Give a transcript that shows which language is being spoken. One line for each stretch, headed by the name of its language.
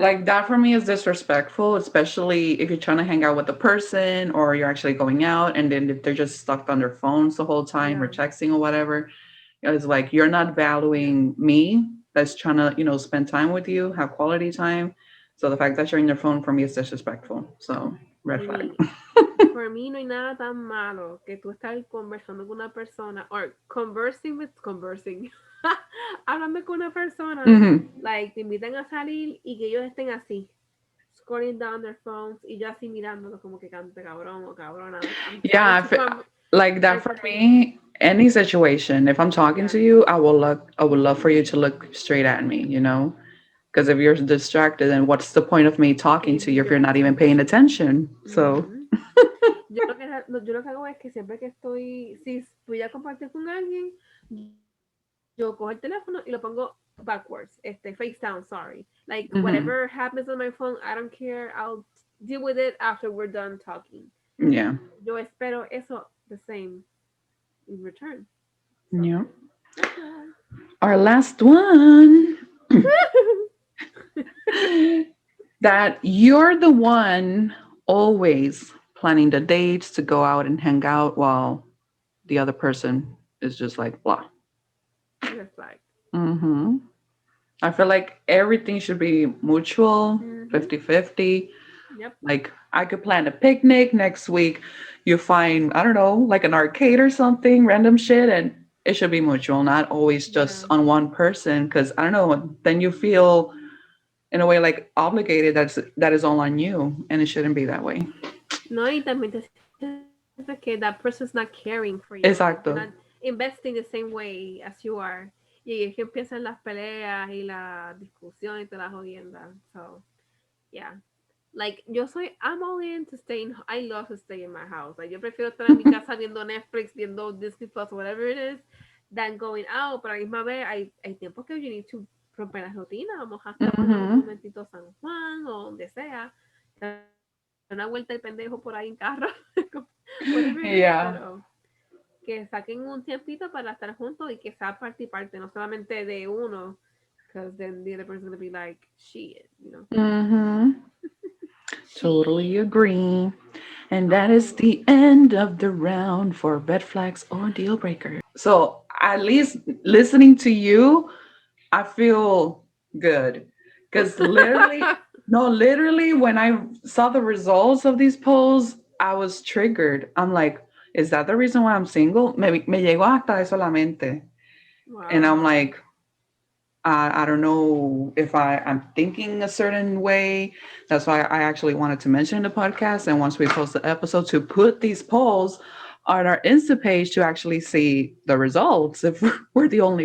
English: Like that for me is disrespectful, especially if you're trying to hang out with a person or you're actually going out and then if they're just stuck on their phones the whole time or Yeah. texting or whatever, it's like you're not valuing me that's trying to, spend time with you, have quality time. So the fact that you're in your phone for me is disrespectful. So red flag. Baby, for
Spanish: mí no hay nada tan malo que tú estar conversando con una persona
English: or conversing
Spanish: hablando con una persona Hmm.
English: like
Spanish: te invitan a salir y que ellos estén así
English: scrolling down their phones
Spanish: y yo así mirándolo como que cante cabrón o cabrona
English: like I'm trying Yeah, to like that like for me. Any situation, if I'm talking yeah to you, I would love for you to look straight at me. Because if you're distracted, then what's the point of me talking to you if you're not even paying exactly. attention? So, Ujú.
Spanish: Yo lo que hago es que siempre que si voy a compartir con alguien, yo cojo el teléfono y lo pongo
English: backwards, face down, sorry. Like hmm, whatever happens on my phone, I don't care. I'll deal with it after we're done talking. yeah,
Spanish: Yo espero eso
English: the same in return. So, yeah. red flag. Our last one, that you're the one always planning the dates to go out and hang out while the other person is just like blah. Red flag. Hmm. I feel like everything should be mutual, Mm-hmm. 50-50. Yep. Like I could plan a picnic next week. You find, I don't know, like an arcade or something, random shit, and it should be mutual, not always just Yeah. on one person. Because I don't know, then you feel in a way like obligated. That is all on you, and it shouldn't be that way.
Spanish: No, y también te sientes que
English: that person's not caring for you. Like they're not
Spanish: Exacto.
English: investing the same way as you are.
Spanish: Y es que empiezan las peleas y la discusión y toda la jodienda.
English: So, yeah. Like, I'm all in to stay in, I love to stay in my house. Like,
Spanish: yo prefiero estar en mi casa viendo Netflix, viendo Disney Plus,
English: whatever it is, than going out.
Spanish: Pero a la misma vez, hay tiempos que
English: you need to
Spanish: romper la rutina. Vamos a escaparnos un Mm-hmm. momentito a San Juan o donde sea. Dar una vuelta el pendejo por ahí en carro.
English: Whatever it is.
Spanish: Pero
English: Yeah.
Spanish: que saquen un tiempito para estar juntos y que sea parte y parte, no solamente de uno.
English: Because then the other person's going to be like, shit. Mm-hmm. Shit. Totally agree. And that is Oh. the end of the round for red flags or deal breakers. So at least listening to you, I feel good. Because literally, no, literally, when I saw the results of these polls, I was triggered. I'm like, is that the reason why I'm single?
Spanish: Me llegó hasta eso a la mente.
English: And I'm Wow. like, I don't know if I'm thinking a certain way. That's why I actually wanted to mention in the podcast. And once we post the episode, to put these polls on our Insta page to actually see the results if we're the only